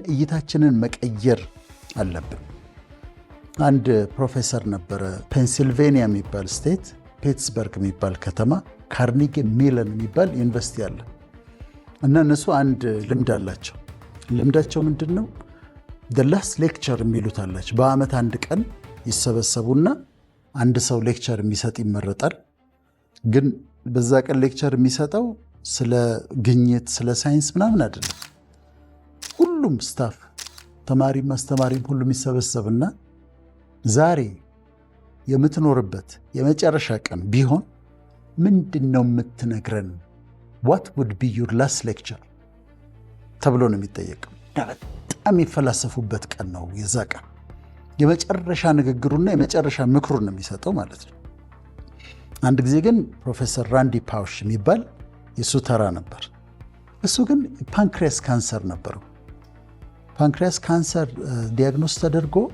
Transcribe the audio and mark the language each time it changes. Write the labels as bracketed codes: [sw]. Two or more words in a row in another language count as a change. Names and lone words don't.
[am] እይታችንን መቀየር አለብን አንድ ፕሮፌሰር ነበረ ፔንሲልቬኒያ የሚባል ስቴት ፒትስበርግ የሚባል ከተማ ካርኒጌ ሜለን የሚባል ዩኒቨርሲቲ አለ እና እነሱ አንድ ልምድ አላቸው ልምዳቸው ምንድን ነው [en] the last lecture [am] የሚሉት አላቸው በአመት አንድ ቀን ይሰበሰቡና አንድ ሰው ሌክቸር የሚሰጥ ይመረጣል ግን በዛ ቀን ሌክቸር የሚሰጠው ስለ ግኝት ስለ ሳይንስ ምናምን አይደለም ሁሉም ስታፍ ተማሪም አስተማሪም ሁሉም ይሰበሰብና ዛሬ የምትኖርበት የመጨረሻ ቀን ቢሆን ምንድነው የምትነግረን [en] what would be your last lecture [am] ተብሎ ነው የሚጠየቀው በጣም የሚፈላሰፉበት ቀን ነው የዛ ቀን የመጨረሻ ንግግሩና የመጨረሻ ምክሩን ነው የሚሰጠው ማለት ነው አንድ ጊዜ ግን ፕሮፌሰር ራንዲ ፓውሽ የሚባል የሱ ተራ ነበር እሱ ግን [en] pancreas cancer [am] ነበረው [en] pancreas cancer diagnose [am] ተደርጎ